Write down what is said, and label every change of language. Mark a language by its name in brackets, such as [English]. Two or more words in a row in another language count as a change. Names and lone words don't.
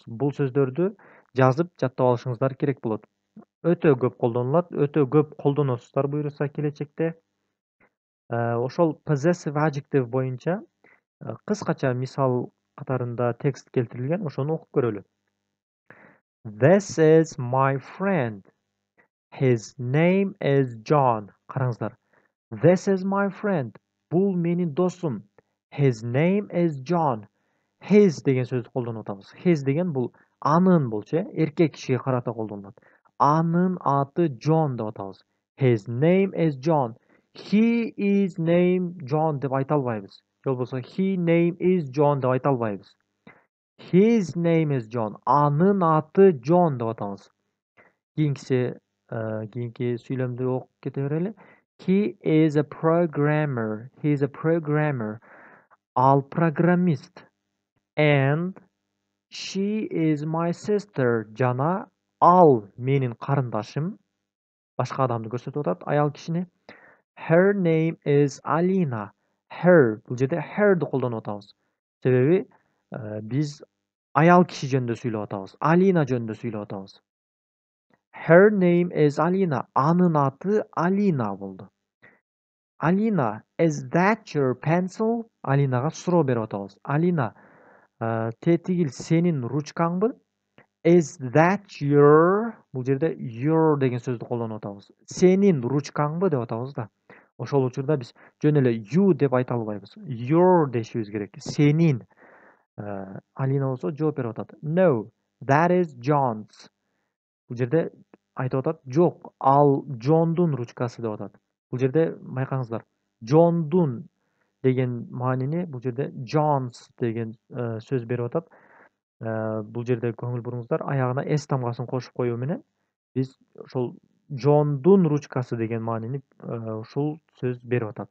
[Kyrgyz] Бул сөздөрдү жазып жаттап алышыңыздар керек болот. Өтө көп колдонулат, өтө көп колдоносуздар буюрса келечекте. Ошол possessive adjective боюнча кыскача мисал катарында текст келтирилген, ошону окуп көрөлү. [English] This is my friend. His name is John. Караңыздар. This is my friend. [Kyrgyz] Бул менин досум. [English] His name is John. His [Kyrgyz] деген сөздү колдонуп атабыз. His деген бул анын болчу, эркек кишиге карата колдонулат. Анын аты John деп атабыз. [English] His name is John. He is named John [Kyrgyz] деп айта албайбыз. Же болбосо [English] he name is John [Kyrgyz] деп айта албайбыз. [English] His name is John. [Kyrgyz] Анын аты John деп атабыз. Кийинки сүйлөмдү окуп кете берели. [English] He is a programmer. He is a programmer. [Kyrgyz] Ал программист. [English] And she is my sister. [Kyrgyz] Жана ал менин карындашым. Башка адамды көрсөтүп атат, аял кишини. [English] Her name is Alina. Her, [Kyrgyz] бул жерде her'ды колдонуп атабыз. Себеби биз аял киши жөнүндө сүйлөп атабыз. Алина жөнүндө сүйлөп атабыз. [English] Her name is Alina. [Kyrgyz] Анын аты Алина болду. [English] Alina, is that your pencil? [Kyrgyz] Алинага суроо берип атабыз. Алина, тетигил сенин ручкаңбы? [English] Is that your? [Kyrgyz] Бул жерде your деген сөздү колдонуп атабыз. Сенин ручкаңбы деп атабыз да. Ошол учурда биз жөн эле you деп айта албайбыз. Your дешибиз керек. Сенин. Алина болсо жооп берип атат. [English] No, that is John's. [Kyrgyz] Бул жерде айтып атат, жок, ал Джондун ручкасы деп атат. Бул жерде байкаңыздар. Джондун деген маанини бул жерде John's деген сөз берип атат. Бул жерде көңүл буруңуздар, аягына s тамгасын кошуп коюу менен биз ошол Джондун ручкасы деген маанини ушул сөз берип атат.